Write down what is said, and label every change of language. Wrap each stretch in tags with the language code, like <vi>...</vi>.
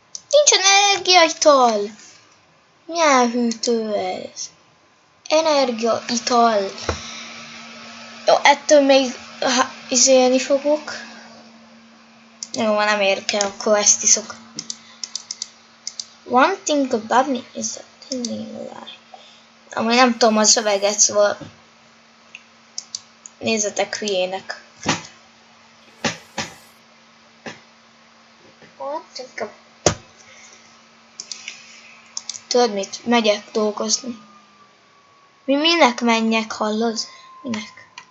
<hu>Nincsen energiaital! Milyen hűtő ez? Energiaital. Jó, ettől még izélni fogok. Jó, nem érke, akkor ezt iszok.</hu> <en>One thing about me is that telling a lie.</en> <hu>Amúgy nem tudom a szöveget, szóval nézzetek hülyének. Tudod mit? Megyek dolgozni. Minek menjek, hallod? Minek?</hu>